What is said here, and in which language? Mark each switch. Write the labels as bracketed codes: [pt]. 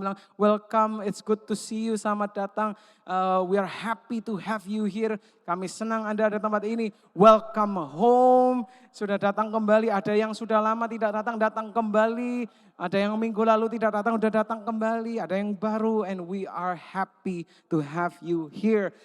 [en] Bilang welcome, it's good to see you, [id] selamat datang. [en] We are happy to have you here. [id] Kami senang Anda ada tempat ini. [en] Welcome home. [id] Sudah datang kembali, ada yang sudah lama tidak datang, datang kembali. Ada yang minggu lalu tidak datang, sudah datang kembali. Ada yang baru, [en] and we are happy to have you here.